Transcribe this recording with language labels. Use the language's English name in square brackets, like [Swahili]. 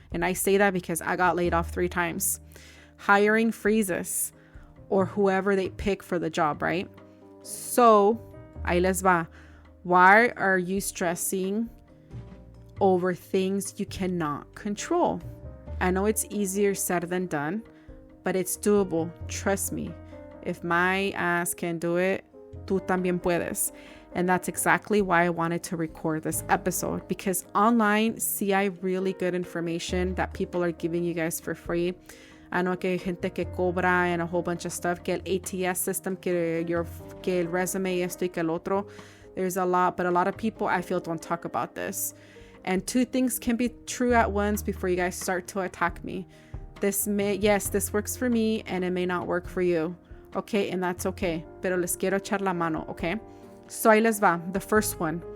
[English] And I say that because I got laid off 3 times. Hiring freezes, or whoever they pick for the job, right? So, ahí les va. Why are you stressing over things you cannot control? I know it's easier said than done, but it's doable. Trust me. If my ass can do it, tú también puedes. And that's exactly why I wanted to record this episode, because online, see, I really good information that people are giving you guys for free. [Spanish] I know que hay gente que cobra and a whole bunch of stuff, que el ATS system, que el resume, esto y que el otro. [English] There's a lot, but a lot of people I feel don't talk about this. And 2 things can be true at once before you guys start to attack me. This works for me and it may not work for you. Okay, and that's okay. Pero les quiero echar la mano, okay? So ahí les va. The first one.